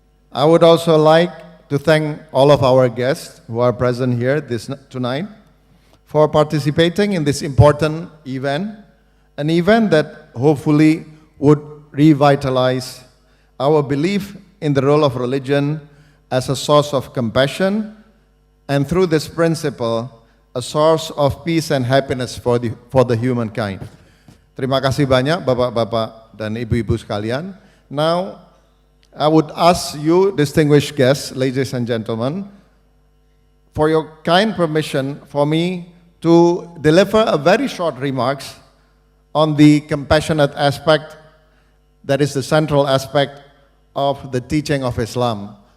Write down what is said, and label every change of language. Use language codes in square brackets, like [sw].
[en] I would also like to thank all of our guests who are present here tonight for participating in this important event, an event that hopefully would revitalize our belief in the role of religion as a source of compassion, and through this principle, a source of peace and happiness for the humankind. [id] Terima kasih banyak Bapak-bapak dan Ibu-ibu sekalian. [en] Now, I would ask you, distinguished guests, ladies and gentlemen, for your kind permission for me to deliver a very short remarks on the compassionate aspect that is the central aspect of the teaching of Islam.